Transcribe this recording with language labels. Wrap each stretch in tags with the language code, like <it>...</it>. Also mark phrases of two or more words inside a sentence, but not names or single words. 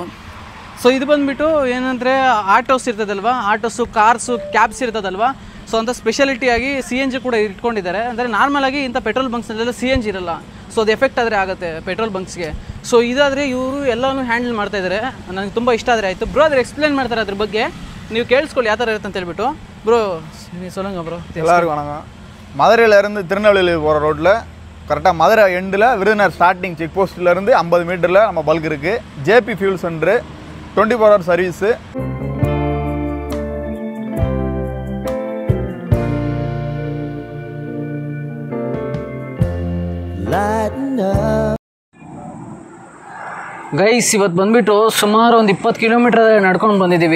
<kn>ಸೊ ಇದು ಬಂದುಬಿಟ್ಟು ಏನಂದರೆ ಆಟೋಸ್ ಇರ್ತದಲ್ವ,</kn> <en>autos, cars, cabs</en> <kn>ಇರ್ತದಲ್ವ. ಸೊ ಅಂತ ಸ್ಪೆಷಾಲಿಟಿಯಾಗಿ CNG ಕೂಡ ಇಟ್ಕೊಂಡಿದ್ದಾರೆ. ಅಂದರೆ ನಾರ್ಮಲಾಗಿ ಇಂಥ ಪೆಟ್ರೋಲ್ ಬಂಕ್ಸ್ನಲ್ಲೆಲ್ಲ CNG ಇರಲ್ಲ. ಸೊ ಅದು ಎಫೆಕ್ಟ್ ಆದರೆ ಆಗುತ್ತೆ ಪೆಟ್ರೋಲ್ ಬಂಕ್ಸ್ಗೆ. ಸೊ ಇದಾದರೆ ಇವರು ಎಲ್ಲನೂ ಹ್ಯಾಂಡಲ್ ಮಾಡ್ತಾಯಿದ್ದಾರೆ. ನನಗೆ ತುಂಬ ಇಷ್ಟ ಆದರೆ ಆಯಿತು. ಬ್ರೋ ಆದರೆ ಎಕ್ಸ್ಪ್ಲೇನ್ ಮಾಡ್ತಾರೆ ಅದ್ರ ಬಗ್ಗೆ, ನೀವು ಕೇಳಿಸ್ಕೊಳ್ಳಿ ಯಾವ ಥರ ಇರುತ್ತೆ ಅಂತ ಹೇಳ್ಬಿಟ್ಟು.</kn> <ta>ಬ್ರೋ சொல்லுங்க ப்ரோ. எல்லாருக்கும் வணக்கம். மதுரையிலேருந்து திருநெல்வேலி போகிற ரோட்டில் கரெக்டாக மதுரை எண்டில் விருதுநகர் ஸ்டார்டிங் செக் போஸ்ட்லேருந்து 50 மீட்டரில் நம்ம பல்க் இருக்குது.</ta> <en>JP fuel centre, 24 hour service.</en> <kn>ಗೈಸ್, ಇವತ್ತು ಬಂದುಬಿಟ್ಟು ಸುಮಾರು ಒಂದು 20 ಕಿಲೋಮೀಟರ್ ನಡ್ಕೊಂಡು ಬಂದಿದ್ದೀವಿ.</kn>